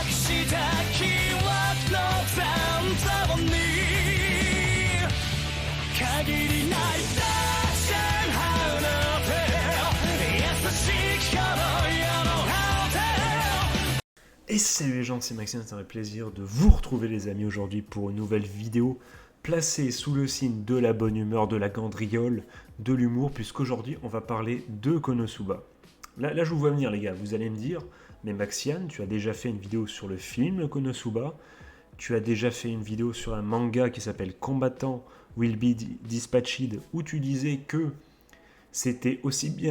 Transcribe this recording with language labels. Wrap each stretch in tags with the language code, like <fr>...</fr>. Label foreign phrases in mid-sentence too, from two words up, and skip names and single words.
<fr>した記憶の残像に限りない大戦ハウの手優しき頃よのハウテ Et salut les gens, c'est Maxime, c'est un plaisir de vous retrouver les amis aujourd'hui pour une nouvelle vidéo placée sous le signe de la bonne humeur, de la gandriole, de l'humour, puisqu'aujourd'hui on va parler de Konosuba. Là je vous vois venir les gars, vous allez me dire, mais Maxiane, tu as déjà fait une vidéo sur le film Konosuba, tu as déjà fait une vidéo sur un manga qui s'appelle Combattant Will Be Dispatched, où tu disais que c'était aussi bien...</fr>